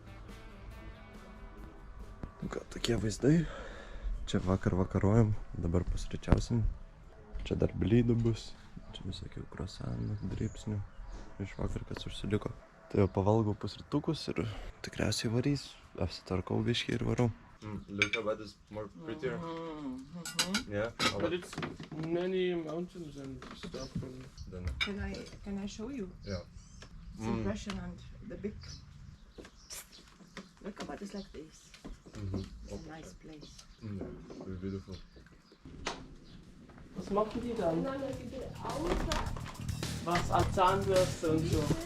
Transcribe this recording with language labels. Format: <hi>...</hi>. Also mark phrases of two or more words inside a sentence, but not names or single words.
<lt>Ką, tokie vaizdai. Čia vakarojam, dabar pusryčiausim. Čia dar blydų bus. Čia visokių kruasanų, dripsnių. Iš vakar, kas užsiliko. Tai jau pavalgau pusrytukus ir tikriausiai varys. Apsitarkau biškį ir varau.</lt> <en>Look how it's more prettier. Yeah. But it's many mountains and stuff. Can I show you? Yeah. It's impressionant. The big. Look about it's like this. It's a nice place. Very beautiful.</en> <de>Was machen die dann? Was an Zahnbürste und so.</de>